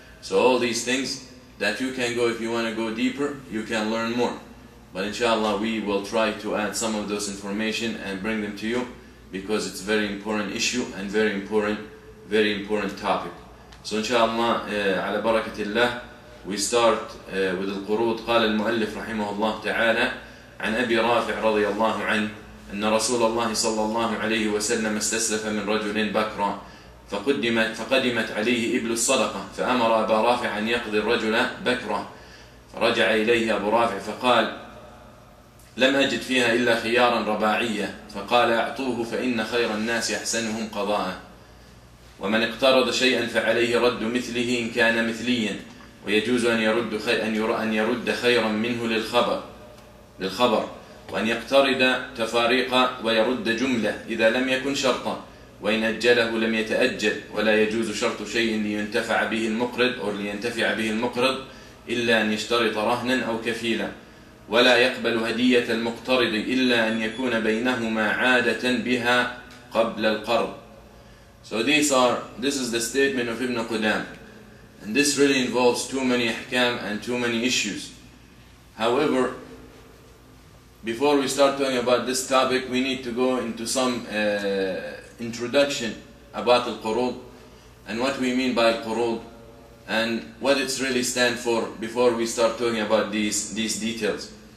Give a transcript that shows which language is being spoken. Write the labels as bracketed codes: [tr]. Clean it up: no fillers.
[en] So all these things that you can go, if you want to go deeper, you can learn more. But inshallah we will try to add some of those information and bring them to you, because it's a very important issue and very important topic. So inshallah [ar] على بركة الله [en] we start with القروض. [ar] قال المؤلف رحمه الله تعالى عن أبي رافع رضي الله عنه أن رسول الله صلى الله عليه وسلم استسلف من رجل بكرا فقدمت عليه إبل الصدقة، فأمر أبا رافع أن يقضي الرجل بكرة، فرجع إليه أبو رافع فقال لم أجد فيها إلا خيارا رباعية، فقال أعطوه فإن خير الناس أحسنهم قضاء، ومن اقترض شيئا فعليه رد مثله إن كان مثليا، ويجوز أن يرد خيرا منه للخبر، وأن يقترض تفاريق ويرد جملة إذا لم يكن شرطا، وإن أجله لم يتأجل، ولا يجوز شرط شيء لينتفع به المقرض إلا أن يشترط رهنا أو كفيلا، ولا يقبل هدية المقترض إلا أن يكون بينهما عادة بها قبل القرض. [en] So this is the statement of Ibn Qudam, and this really involves too many ahkam and too many issues. However, before we start talking about this topic, we need to go into some introduction about al-qurud and what we mean by al-qurud and what it's really stand for before we start talking about these details.